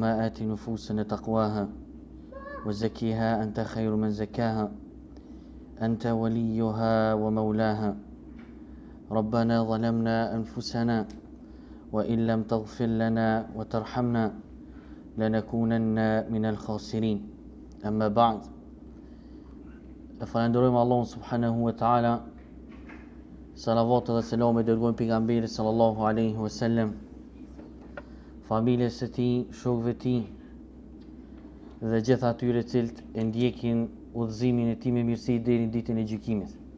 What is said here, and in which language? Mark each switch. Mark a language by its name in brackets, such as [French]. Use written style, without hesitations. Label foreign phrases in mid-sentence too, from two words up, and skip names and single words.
[Arabic] آت نفوسنا تقواها وزكيها أنت خير من زكاها أنت وليها ومولاها ربنا ظلمنا أنفسنا وإن لم تغفر لنا وترحمنا لنكونن من الخاسرين أما بعد [Albanian] falenderojmë Allahun [Arabic] سبحانه وتعالى, [Albanian] salavat dhe selam e dërgojmë pejgamberit [Arabic] صلى الله عليه وسلم, [Albanian] familjes së tij, shokëve të tij dhe gjithë atyre cilët e ndjekin udhëzimin e tij me mirësi deri në ditën e gjykimit.